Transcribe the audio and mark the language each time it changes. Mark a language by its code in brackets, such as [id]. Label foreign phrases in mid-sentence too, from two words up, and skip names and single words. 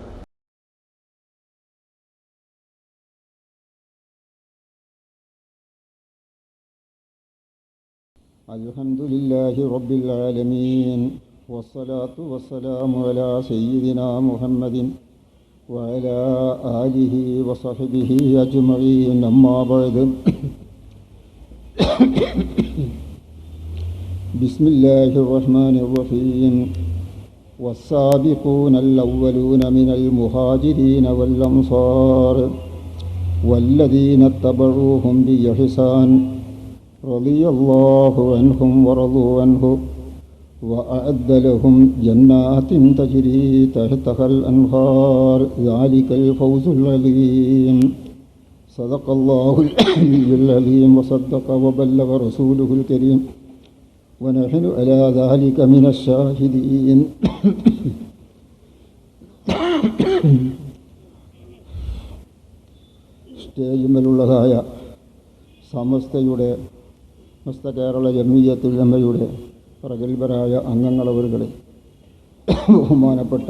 [ar] الحمد لله رب العالمين والصلاة والسلام على سيدنا محمد وعلى آله وصحبه أجمعين. أما بعد. بسم الله الرحمن الرحيم. والسابقون الأولون من المهاجرين والأنصار والذين اتبعوهم بإحسان رضي الله عنهم ورضوا عنه وأعد لهم جنات تجري تحتها الأنهار ذلك الفوز العظيم. صدق الله العلي العظيم وصدق وبلغ رسوله الكريم ونحن على ذلك من الشاهدين. [ml] സ്റ്റേജിന്മേലുള്ളതായ സമസ്ത കേരള ജമിയത്തുലമയുടെ പ്രഗത്ഭരായ അംഗങ്ങളവരുകളെ, ബഹുമാനപ്പെട്ട